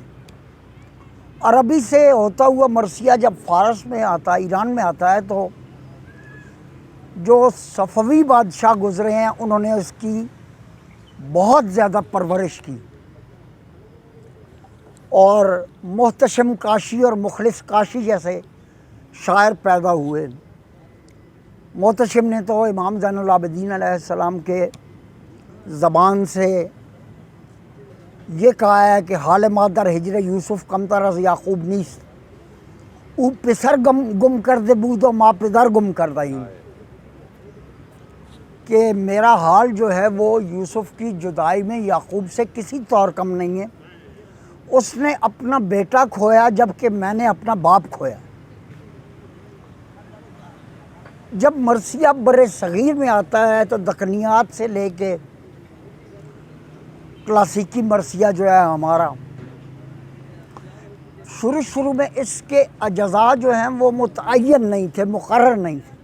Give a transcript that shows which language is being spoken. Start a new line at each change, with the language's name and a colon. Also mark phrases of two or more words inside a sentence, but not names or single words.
Urdu: عربی سے ہوتا ہوا مرثیہ جب فارس میں آتا ہے، ایران میں آتا ہے، تو جو صفوی بادشاہ گزرے ہیں انہوں نے اس کی بہت زیادہ پرورش کی، اور محتشم کاشی اور مخلص کاشی جیسے شاعر پیدا ہوئے۔ محتشم نے تو امام زین العابدین
Arabic: علیہ السلام
Urdu: کے زبان سے یہ کہا ہے کہ
Persian: حال مادر ہجر یوسف کمتر از یعقوب نیست، او پسر گم کرده بود و ما پدر گم کرده ایم،
Urdu: کہ میرا حال جو ہے وہ یوسف کی جدائی میں یعقوب سے کسی طور کم نہیں ہے، اس نے اپنا بیٹا کھویا جبکہ میں نے اپنا باپ کھویا۔ جب مرثیہ بر صغیر میں آتا ہے تو دکنیات سے لے کے کلاسیکی مرثیہ جو ہے ہمارا، شروع میں اس کے اجزاء جو ہیں وہ متعین نہیں تھے، مقرر نہیں تھے۔